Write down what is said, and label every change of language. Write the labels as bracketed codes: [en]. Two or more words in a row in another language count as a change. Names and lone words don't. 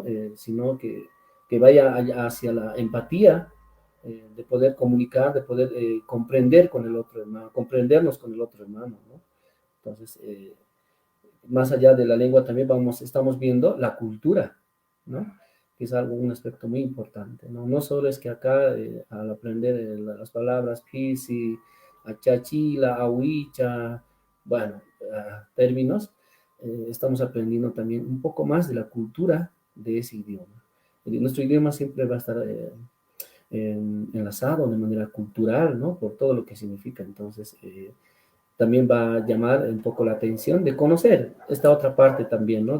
[es] Sino que vaya hacia la empatía, de poder comunicar, de poder comprender con el otro hermano, comprendernos con el otro hermano, ¿no? Entonces, más allá de la lengua también estamos viendo la cultura, ¿no? Que es un aspecto muy importante, ¿no? No solo es que acá, al aprender las palabras pisi, achachila, ahuicha, bueno, términos, estamos aprendiendo también un poco más de la cultura de ese idioma. Nuestro idioma siempre va a estar enlazado de manera cultural, ¿no? Por todo lo que significa. Entonces, también va a llamar un poco la atención de conocer esta otra parte también, ¿no?